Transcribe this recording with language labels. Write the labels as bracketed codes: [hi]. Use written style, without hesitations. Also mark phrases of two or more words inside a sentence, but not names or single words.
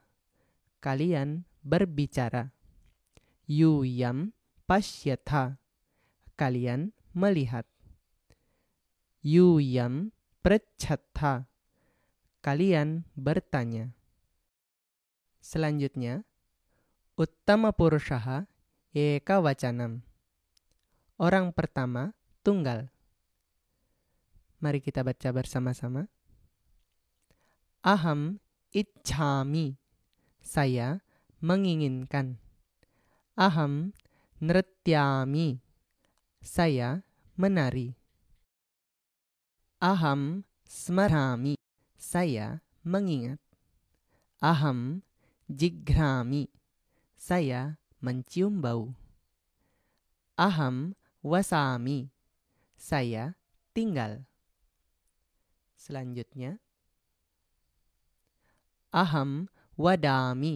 [id] Kalian berbicara. [sa] यूयम् पश्यथ. [id] Kalian melihat. [sa] यूयम् पृच्छथ. [id] Kalian bertanya. Selanjutnya, [sa] उत्तम पुरुषः एक वचनम्. [id] Orang pertama tunggal. Mari kita baca bersama-sama. [sa] अहम् इच्छामि. [id] Saya menginginkan. [sa] अहम् नृत्यामि. [id] Saya menari. [sa] अहम् स्मरामि. [id] Saya mengingat. [sa] अहम् जिघ्रामि. [id] Saya mencium bau. [sa] अहम् वसामि. [id] Saya tinggal. Selanjutnya, [sa] अहम् वदामि.